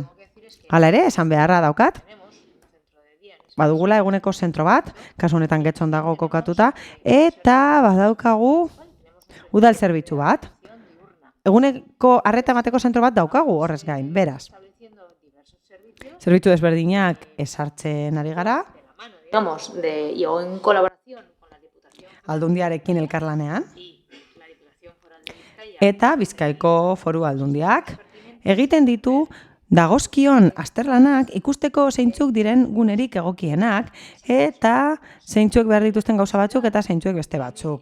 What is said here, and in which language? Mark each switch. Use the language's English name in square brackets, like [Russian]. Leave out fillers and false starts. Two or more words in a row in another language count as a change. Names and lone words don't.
[Basque] Hala ere, esan beharra daukat, badugula eguneko zentro bat, kasu honetan Getxon dago kokatuta, eta badaukagu udal zerbitzu bat. Eguneko arreta emateko zentro bat daukagu horrez gain, beraz. Zerbitzu desberdinak ezartzen ari gara. [Spanish] Digamos, y en colaboración con la Diputación. [Basque] Aldundiarekin elkarlanean. Eta Bizkaiko Foru Aldundiak egiten ditu dagozkion azterlanak ikusteko zeintzuk diren gunerik egokienak eta zeintzuek behar dituzten gauza batzuk eta zeintzuek beste batzuk.